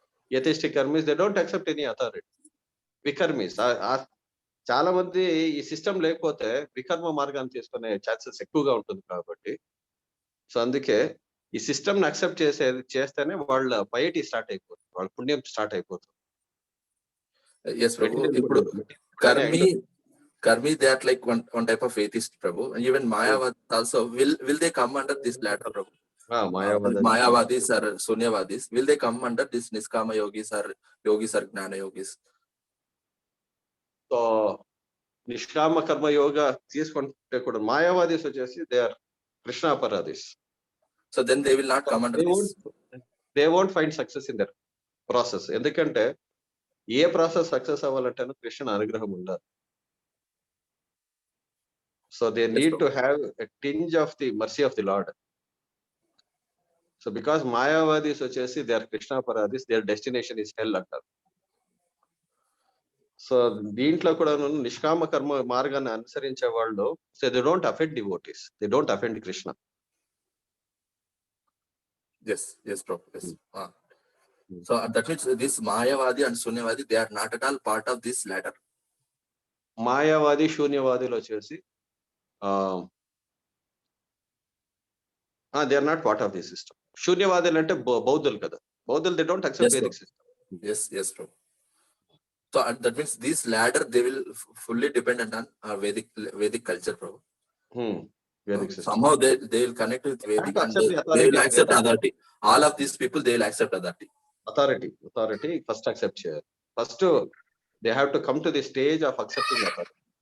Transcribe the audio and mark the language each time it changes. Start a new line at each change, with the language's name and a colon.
English: Atheistic karmis they don't accept any authority. Vikarmis
Telugu: చాలా మంది ఈ సిస్టమ్ లేకపోతే వికర్మ మార్గాన్ని తీసుకునే ఛాన్సెస్ ఎక్కువగా ఉంటుంది కాబట్టి, సో అందుకే ఈ సిస్టమ్ ని అక్సెప్ట్ చేస్తేనే వాళ్ళ పైటీ స్టార్ట్ అయిపోతుంది, వాళ్ళ పుణ్యం స్టార్ట్ అయిపోతుంది.
English: Yes Prabhu. ఇప్పుడు Karmi, they are like one type of atheist, Prabhu. And even Mayavadis also, will they come under this ladder, Prabhu? Mayavadis or Sunyavadis, will they come under this Niskama yogis or Gnana yogis?
Telugu: So నిష్కామ కర్మ యోగా తీసుకుంటే కూడా మాయావాదీస్ వచ్చేసి
English: They are Krishnaparadhis. So then they will not come under this. They won't find success in their process.
Telugu: ఎందుకంటే ఏ process success అవ్వాలంటే కృష్ణ అనుగ్రహం ఉండాలి.
English: So they need to have a tinge of the mercy of the Lord. So because Mayavadis వచ్చేసి they are Krishnaparadis, their destination is hell అంటారు.
Telugu: So దీంట్లో కూడా నిష్కామ కర్మ మార్గాన్ని అనుసరించే వాళ్ళు,
English: So they don't offend devotees, they don't offend Krishna. Yes, bro. Yes. So that means this Mayavadi and Sunyavadi, they are not at all part of this ladder.
Telugu: మాయావాది శూన్యవాదులు వచ్చేసి
English: They are not part of the system.
Telugu: శూన్యవాదులు అంటే బౌద్ధులు కదా, బౌద్ధులు
English: They don't accept Vedic system. Yes, bro. So that means this ladder, they will fully dependent on Vedic culture, bro. Vedic system. Somehow they will connect with Vedic and they will accept authority. All of these people, they will accept authority. Authority first accept చేయాలి. First they have to come to the stage of accepting authority.